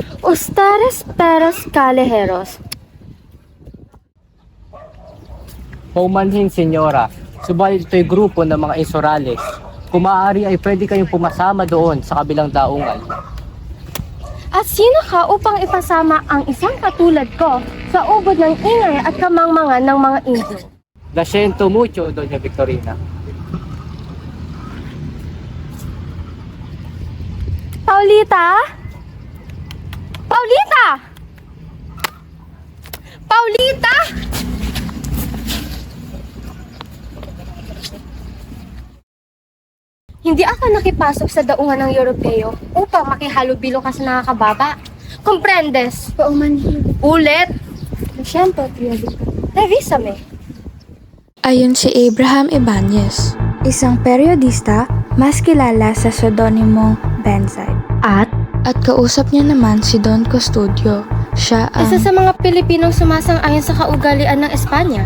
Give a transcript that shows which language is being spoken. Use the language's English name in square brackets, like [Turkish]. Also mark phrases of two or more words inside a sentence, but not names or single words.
[Spanish] Ustedes peros callejeros. [Filipino] Paumanhin, senyora. Subalit ito'y grupo ng mga insurales. Kung maaari ay pwede kayong pumasama doon sa kabilang daungan. At sino ka upang ipasama ang isang katulad ko sa ubod ng ingay at kamangmangan ng mga Indio? [Spanish] La siento mucho, Doña Victorina. [Filipino] Paulita? Paulita! Paulita! Hindi ako nakipasok sa daungan ng Europeo upang makihalubilo ka sa nakakababa. Comprendes? Paumanhin. Ulit! [Spanish] Lo siento, Tio Victor. Revísame. [Filipino] Ayon si Abraham Ibanez, isang periodista mas kilala sa pseudonymong Benside. At kausap niya naman si Don Custodio. Siya ang Isa sa mga Pilipinong sumasang-ayon sa kaugalian ng Espanya.